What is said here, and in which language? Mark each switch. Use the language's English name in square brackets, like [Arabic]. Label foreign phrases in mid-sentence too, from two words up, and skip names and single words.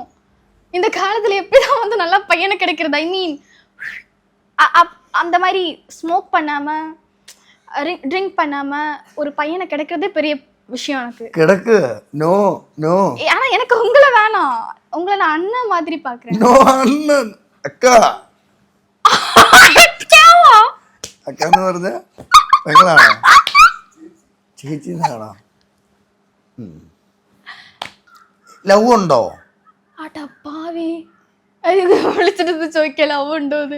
[Tamil] இந்த காலத்துல எப்படிதான் வந்து நல்ல பையனை கிடைக்கிறது? [English] I mean [Tamil] அந்த மாதிரி ஸ்மோக் பண்ணாம ட்ரிங்க் பண்ணாம ஒரு பையனை கிடைக்கிறதே பெரிய விஷயம் எனக்கு. கிடக்கு. [English] no no. [Tamil] ஆனா எனக்கு உங்களை வேணாம். உங்களை நான் அண்ணன் மாதிரி பாக்குறேன். நோ அண்ணன். அக்கா. [Malayalam] അക്കാന്ന് പറഞ്ഞ പെങ്ങളാണോ? ചേച്ചിന്നാണോ? ലവ് ഉണ്ടോ? പാവി വിളിച്ചിട്ട് ചോദിക്കാം ലവ് ഉണ്ടോന്ന്.